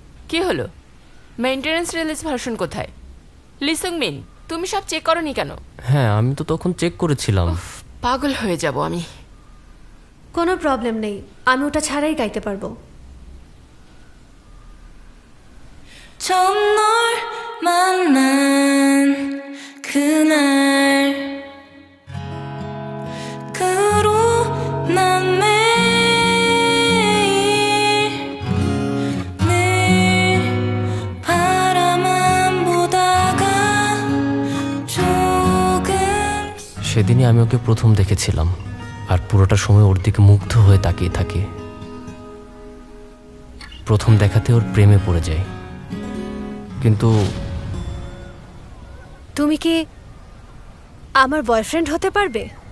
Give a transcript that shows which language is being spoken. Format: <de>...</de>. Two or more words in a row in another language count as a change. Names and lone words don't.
<bn>কি হলো?</bn> <en>maintenance release version</en> <bn>কোথায়? লিসুংমিন, তুমি সব চেক করোনি কেন? হ্যাঁ, আমি তো তখন চেক করেছিলাম। পাগল হয়ে যাব আমি। কোনো প্রবলেম নেই, আমি ওটা ছাড়াই গাইতে পারবো।</bn> <ko>처음 널 만난 그날 그 후로 난 매일 바라만 보다가 조금</ko> <bn>সেদিনই আমি ওকে প্রথম দেখেছিলাম, আর পুরোটা সময় ওর দিকে মুগ্ধ হয়ে তাকিয়ে থাকি। প্রথম দেখাতে ওর প্রেমে পড়ে যায়। কিন্তু তুমি কি আমার বয়ফ্রেন্ড হতে পারবে?</bn>